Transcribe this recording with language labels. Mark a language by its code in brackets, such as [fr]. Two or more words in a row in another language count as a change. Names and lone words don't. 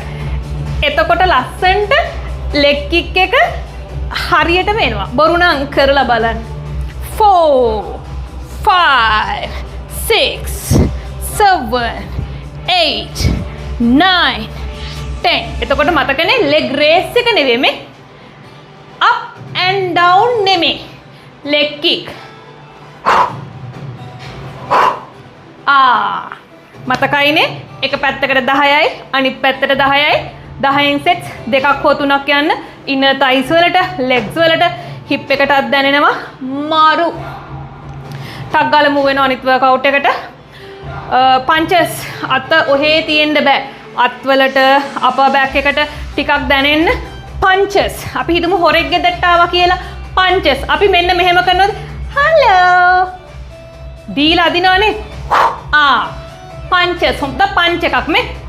[si] එතකොට ලස්සන්ට [en] leg kick [si] එක හරියට වෙනවා. බොරු නම් කරලා බලන්න. 4 5 6 7 8 9 10. එතකොට මතකනේ [en] leg raise [si] එක නෙවෙයි මේ. [en] up and down නෙමෙයි. leg kick. [si] මතකයිනේ එක පැත්තකට 10යි අනිත් පැත්තට 10යි 10න් සෙට්ස් දෙකක් හෝ තුනක් යන්න [en] inner thighs [si] වලට legs වලට hip එකටත් දැනෙනවා මාරු ටක් ගාලා move වෙනවා අනිත් workout එකට punches අත ඔහේ තියෙන්න බෑ අත් වලට [en] upper back [si] එකට ටිකක් දැනෙන්න punches අපි හිතමු හොරෙක් ගෙදරට ආවා කියලා punches අපි මෙන්න මෙහෙම කරනවාද hello දීලා අදිනවනේ punches හොඳ punch එකක් මේ